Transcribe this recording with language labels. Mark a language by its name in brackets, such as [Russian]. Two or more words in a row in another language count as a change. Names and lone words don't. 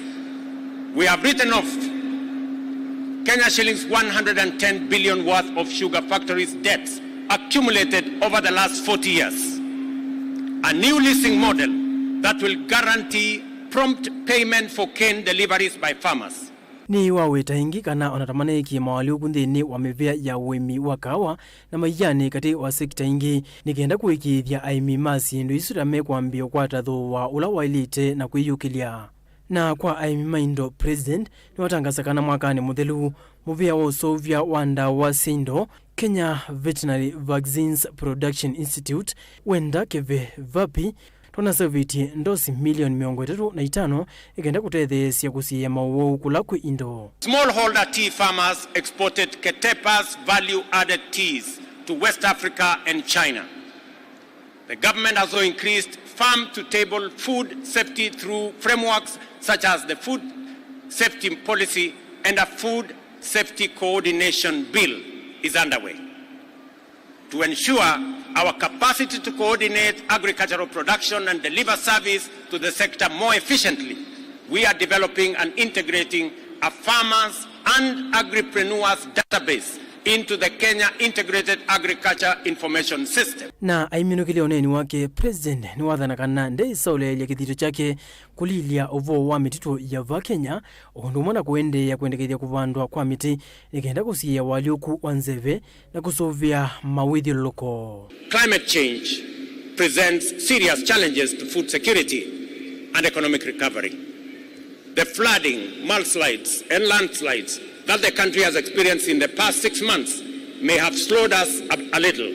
[English] We have written off Kenya shillings 110 billion worth of sugar factories' debts accumulated over the last 40 years. A new leasing model that will guarantee prompt payment for cane deliveries by farmers. [Kamba] Ni waweta ingi kana onatamane ki mawali ukunthini wa mivea ya wemi wa kawa na maiyani kati wa sekta ingi nikenda kuikithia aimi masi ndu isurame kwa mbio kwa tatho wa ula wailite na kuiyukilia. Na kwa aimi maindo president ni watangasa kana mwakani muthelu muvea wa usovya wanda wa Sindo Kenya Veterinary Vaccines Production Institute wenda keve vapi tona serviti ndosi milioni 35 ikenda kutethesia kusiya mauwo kula ku Indo. [English] Smallholder tea farmers exported Ketepa's value-added teas to West Africa and China. The government has also increased farm-to-table food safety through frameworks such as the Food Safety Policy and a Food Safety Coordination Bill is underway. To ensure our capacity to coordinate agricultural production and deliver service to the sector more efficiently, we are developing and integrating a farmers and agripreneurs database into the Kenya Integrated Agriculture Information System. [Kamba] Na aiminukile oneni wake president ni wathana kana nde isaule ya kithito chake kulilia ovo wa mitito ya va Kenya ondumana kuende ya kuendekethia kuvandwa kwa miti nikenda kusiya walioku wanzeve na kusovia mawithio loko. [English] Climate change presents serious challenges to food security and economic recovery. The flooding, mudslides and landslides that the country has experienced in the past 6 months may have slowed us a little.